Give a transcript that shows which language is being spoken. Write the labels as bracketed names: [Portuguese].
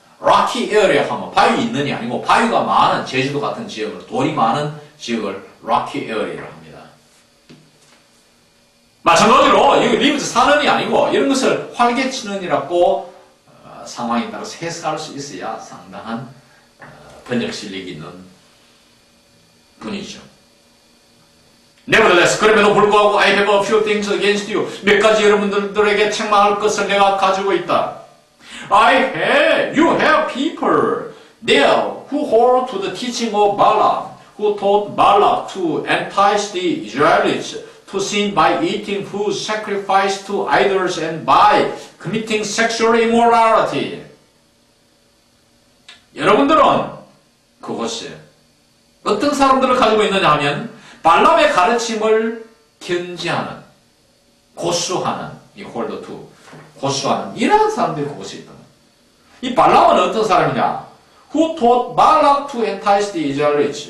[English] rocky area [Korean] 하면 바위 있는 게 아니고 바위가 많은 제주도 같은 지역을 돌이 많은 지역을 [English] rocky area [Korean] 라고 합니다. 마찬가지로 이거 리브즈 사는이 아니고 이런 것을 활개치는이라고 상황에 따라서 해석할 수 있어야 상당한 번역 실력이 있는 분이죠. [English] Nevertheless, [Korean] 그럼에도 불구하고 [English] I have a few things against you. [Korean] 몇 가지 여러분들에게 책망할 것을 내가 가지고 있다. [English] You have people there who hold to the teaching of Balaam, who taught Balak to entice the Israelites to sin by eating food sacrificed to idols and by committing sexual immorality. [Korean] 여러분들은 그것이 어떤 사람들을 가지고 있느냐 하면 발람의 가르침을 견지하는, 고수하는, 이 [English] hold to, [Korean] 고수하는 이러한 사람들이 그것이 있다. 이 발람은 어떤 사람이냐? [English] Who taught Balak to entice the Israelites?